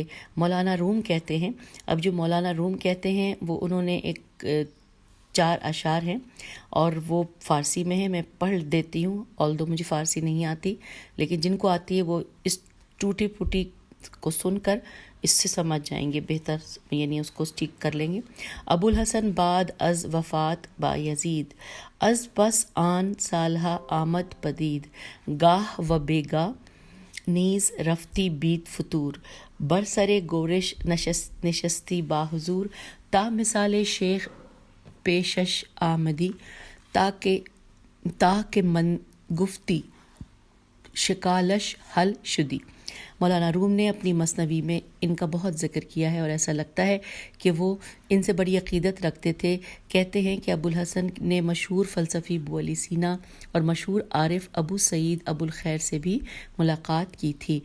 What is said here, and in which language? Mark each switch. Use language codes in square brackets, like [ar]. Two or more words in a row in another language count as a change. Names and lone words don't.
[ur] مولانا روم کہتے ہیں، اب جو مولانا روم کہتے ہیں وہ انہوں نے ایک 4 اشعار ہیں اور وہ فارسی میں ہے، میں پڑھ دیتی ہوں، آلدو مجھے فارسی نہیں آتی، لیکن جن کو آتی ہے وہ اس ٹوٹی پھوٹی کو سن کر اس سے سمجھ جائیں گے بہتر، یعنی اس کو ٹھیک کر لیں گے۔ [fa] ابو الحسن بعد از وفات بایزید، از پس آن سالہ آمد پدید، گاہ و بیگاہ نیز رفتی بیت فطور، برسر گورش نشستی با حضور، تا مثال شیخ پیشش آمدی، تاکہ من گفتی شکالش حل شدی۔ [ur] مولانا روم نے اپنی مثنوی میں ان کا بہت ذکر کیا ہے اور ایسا لگتا ہے کہ وہ ان سے بڑی عقیدت رکھتے تھے۔ کہتے ہیں کہ ابو الحسن نے مشہور فلسفی ابو علی سینا اور مشہور عارف ابو سعید ابو الخیر سے بھی ملاقات کی تھی۔